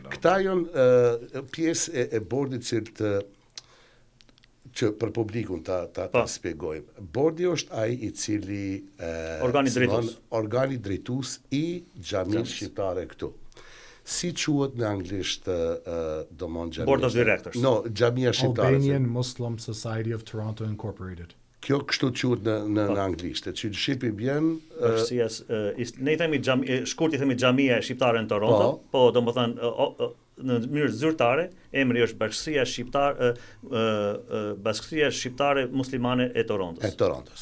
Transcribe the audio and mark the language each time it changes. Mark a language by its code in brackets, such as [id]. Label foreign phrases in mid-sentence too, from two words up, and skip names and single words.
[sq] Këta jonë pjesë e bordit që për publikun ta spjegojmë. Bordi është ai i cili organi drejtues i xhamisë shqiptare këtu. Si quhet në anglisht domon xhamia? [en] Board of Directors. [sq] No, xhamia shqiptare. Albanian Muslim Society of Toronto Incorporated. Kjo kështu quhet në anglisht. Që shqipi bjen ne i themi shkurt i themi xhamia shqiptare në Toronto, po domethënë në mënyrë zyrtare, emri është Bashkësia Shqiptare Muslimane e Torontos.